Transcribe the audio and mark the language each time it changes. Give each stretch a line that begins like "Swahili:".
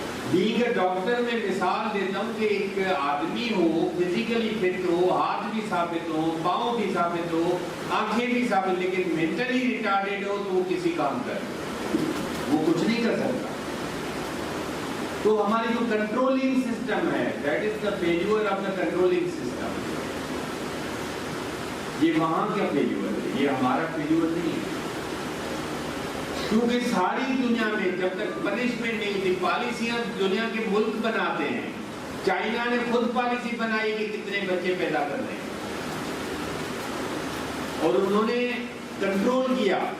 English: being a doctor
Urdu: میں مثال دیتا ہوں کہ ایک آدمی ہو, فزیکلی فٹ ہو, ہاتھ بھی ثابت ہو, پاؤں بھی ثابت ہو, آنکھیں بھی ثابت, لیکن مینٹلی ریٹارڈیڈ ہو تو وہ کسی کام کرے, وہ کچھ نہیں کر سکتا. تو ہماری جو کنٹرولنگ سسٹم ہے,
English: That is the failure of the controlling system.
Urdu: یہ وہاں کا فیلیور ہے, یہ ہمارا فیلیور نہیں ہے. کیونکہ ساری دنیا میں جب تک پنشمنٹ نہیں ہوتی, پالیسیاں دنیا کے ملک بناتے ہیں. چائنا نے خود پالیسی بنائی کہ کتنے بچے پیدا کرنے ہیں, اور انہوں نے کنٹرول کیا.